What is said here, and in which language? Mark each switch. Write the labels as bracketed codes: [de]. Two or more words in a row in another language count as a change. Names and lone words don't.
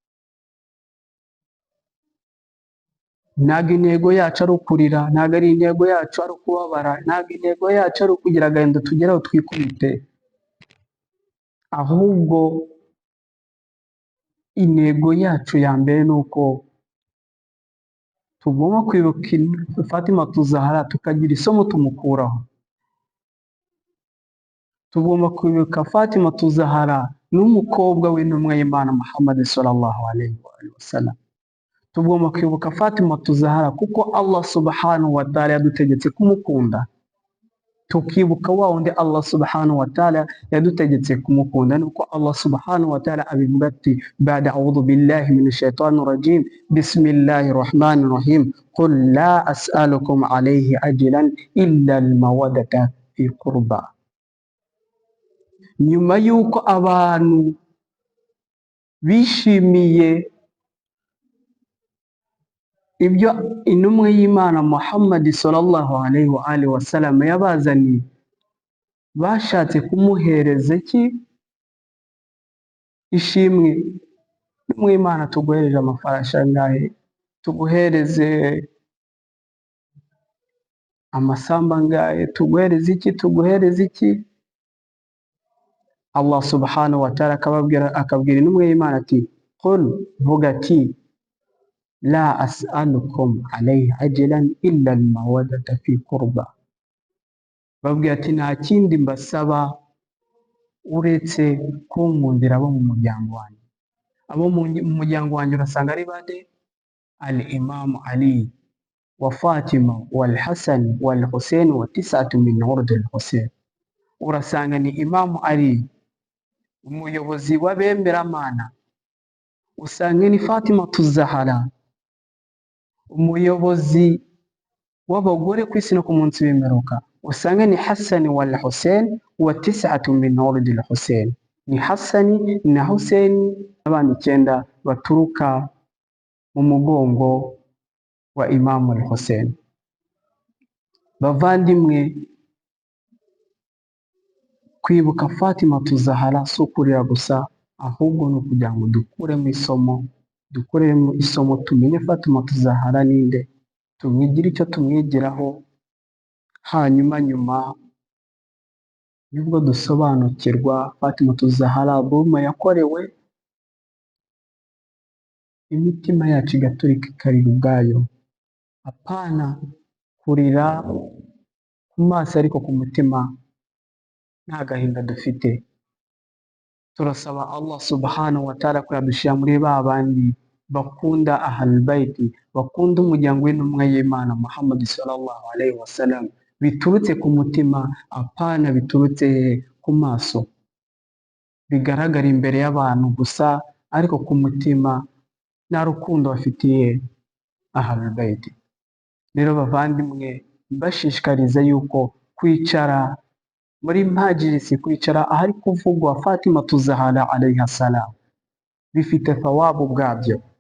[rw] Ntabwo intego yacu ari ukurira, ntabwo ari intego yacu ari ukubabara, ntabwo intego yacu ari ukugira agahinda tugeraho twikubite, ahubwo intego yacu ya mbere ni uko tugomba kwibuka Fatima Zahara tukagira isomo tumukuraho. Tugomba kwibuka Fatima Zahara n'umukobwa w'intumwa y'Imana Muhammad [ar] صلى الله عليه وسلم. [rw] Tugomba kwibuka Fatima Zahara kuko [ar] الله سبحانه وتعالى [rw] yadutegetse kumukunda, tukibuka wa wundi [ar] الله سبحانه وتعالى [rw] yadutegetse kumukunda. Nuko [ar] الله سبحانه وتعالى [rw] abivuga ati, [ar] بعد أعوذ بالله من الشيطان الرجيم، بسم الله الرحمن الرحيم، قل لا أسألكم عليه أجرا إلا المودة في القربى. [rw] Nyuma yuko abantu bishimiye ibyo intumwa y'Imana Muhammad [ar] صلى الله عليه وآله وسلم [rw] yabazaniye, bashatse kumuhereza iki? Ishimwe. Intumwa y'Imana, tuguhereje amafarashi angahe? Tuguhereze amasamba angahe? Tuguhereze iki? Tuguhereze iki? [ar] الله سبحانه وتعالى [rw] akabwira intumwa y'Imana ati, qul, vuga ati, [ar] لا أسألكم عليه أجرا إلا المودة في القربى. [rw] Babwira ati, nta kindi mbasaba uretse kunkundira abo mu muryango wanjye. Abo mu muryango wanjye urasanga ari bande? [ar] الإمام علي وفاطمة والحسن والحسين وتسعة من ولد الحسين. [rw] Urasanga ni Imam Ali, umuyobozi w'abemeramana. Usanga ni Fatima Zahara, umuyobozi w'abagore ku isi no ku munsi w'imperuka. Usanga ni [ar] حسن والحسين وتسعة من ولد الحسين. [rw] Ni Hassan na Hussein abana 9 baturuka mu mugongo wa Imam al-Hussein. Bavandimwe, kwibuka Fatima Zahara si ukurira gusa, ahubwo ni ukugira ngo dukuremo isomo, tumenye Fatima Zahara ninde, tumwigire icyo tumwigiraho. Hanyuma nyuma nibwo dusobanukirwa Fatima Zahara album yakorewe, imitima yacu igaturika ikarira ubwayo. Apana kurira ku maso ariko ku mutima nta gahinda dufite. Turasaba [ar] الله سبحانه وتعالى [rw] ko yadushira muri ba bandi bakunda [ar] أهل البيت, [rw] bakunda umuryango w'intumwa y'Imana Muhammad [ar] صلى الله عليه وسلم, [rw] biturutse ku mutima, apana biturutse ku maso, bigaragara imbere y'abantu gusa, ariko ku mutima nta rukundo bafitiye [ar] أهل البيت. [rw] Rero bavandimwe, mbashishikariza yuko kwicara muri majlisi, kwicara ahari kuvugwa Fatima Zahara [ar] عليها السلام, [rw] bifite thawabu bwabyo.